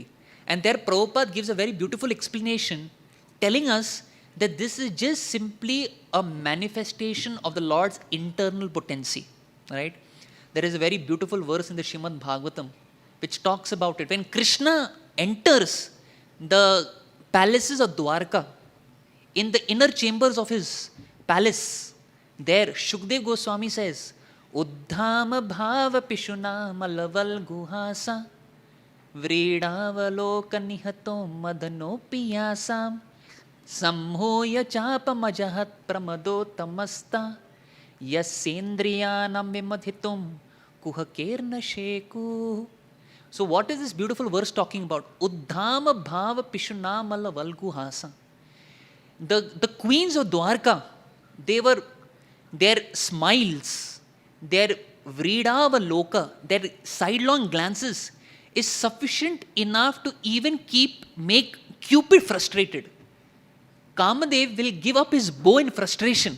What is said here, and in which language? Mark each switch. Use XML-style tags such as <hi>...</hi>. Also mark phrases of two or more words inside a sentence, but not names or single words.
<en>And there Prabhupada gives a very beautiful explanation, telling us that this is just simply a manifestation of the Lord's internal potency. Right? There is a very beautiful verse in the Srimad Bhagavatam which talks about it. When Krishna enters the palaces of Dwarka, in the inner chambers of his palace, there Shukdev Goswami says,</en> <sa>उद्दाम भाव पिशुन मलवल् गुहास व्रीडावलोक निहतो मदनो पि यासाम् सम्मुह्य चाप मजहात् प्रमदो त्तमास्ता यस्येन्द्रियम् विमथितुम् कुहकैर्न शेकुः.</sa> <en>So what is this beautiful verse talking about?</en> <sa>उद्दाम भाव पिशुन मलवल् गुहास.</sa> <en>The queens of Dwarka, their smiles, their vridavaloka, their sidelong glances is sufficient enough to even make Cupid frustrated. Kamadev will give up his bow in frustration.</en>